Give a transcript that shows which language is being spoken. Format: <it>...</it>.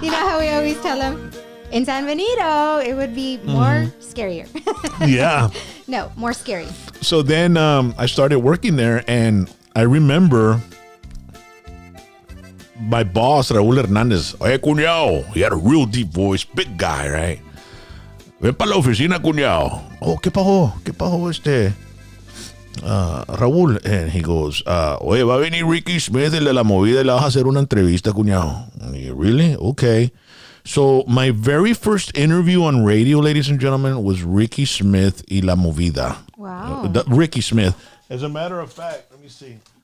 <en>You know how we always tell him, in San Benito, it would be more scarier. Yeah. No, more scary. So then I started working there, and I remember my boss, Raul Hernandez.</en> <es>Oye, cuñado.</es> <en>He had a real deep voice, big guy, right?</en> <es>Ven para la oficina, cuñado. Oh, ¿qué pasó? ¿Qué pasó Raúl?</es> <en>And he goes,</en> <es>oye, va a venir Ricky Smith, el de la movida, y le vas a hacer una entrevista, cuñado.</es> <en>Really? Okay. So my very first interview on radio, ladies and gentlemen, was Ricky Smith y La Movida. Wow. Ricky Smith. As a matter of fact, let me see.</en>